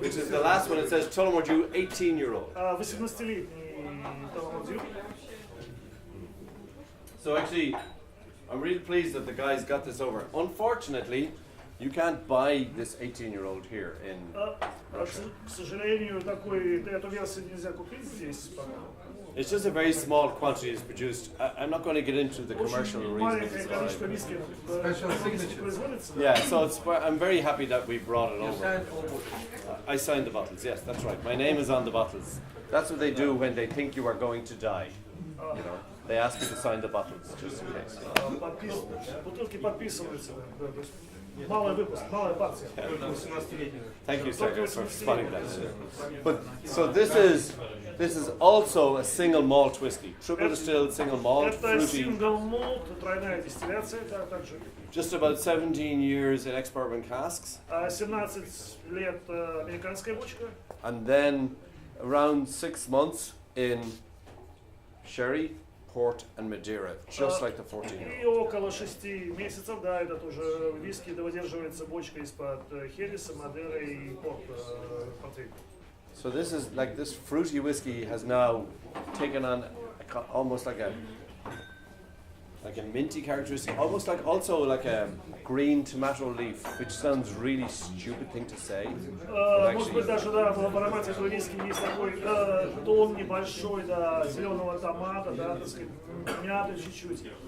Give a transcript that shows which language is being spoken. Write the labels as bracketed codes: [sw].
[en] which is the last one. It says Tullamore Dew, 18-year-old. [ru] 18-летний Tullamore Dew. [en] So actually, I'm really pleased that the guys got this over. Unfortunately, you can't buy this 18-year-old here in Russia. [ru] К сожалению, эту версию нельзя купить здесь, по-моему. [en] It's just a very small quantity is produced. I'm not going to get into the commercial [ru] Очень [en] reasons. [ru] маленькое количество виски производится. [en] Yeah, so I'm very happy that we brought it over. I signed the bottles. Yes, that's right. My name is on the bottles. That's what they do when they think you are going to die. You know, they ask you to sign the bottles just in case. [ru] Бутылки подписываются. Малый выпуск, малая партия. [en] Thank you, sir, for spotting that. But so this is also a single malt whiskey, triple distilled single malt, [ru] Это [en] fruity. [ru] сингл молт, тройная дистилляция, это также. [en] Just about 17 years in ex-bourbon casks, [ru] 17 лет американская бочка, [en] and then around 6 months in sherry, port, and Madeira, just like the 14-year-old. [ru] И около 6 месяцев, да, это тоже виски, да, выдерживается бочка из-под хереса, Мадеры и портвейн. [en] So this is like this fruity whiskey has now taken on almost like a minty characteristic, almost like also like a green tomato leaf, which sounds really stupid thing to say. [ru] Может быть даже, да, в аромате этого виски есть такой тон небольшой, да, зеленого томата, да, так сказать, мяты чуть-чуть.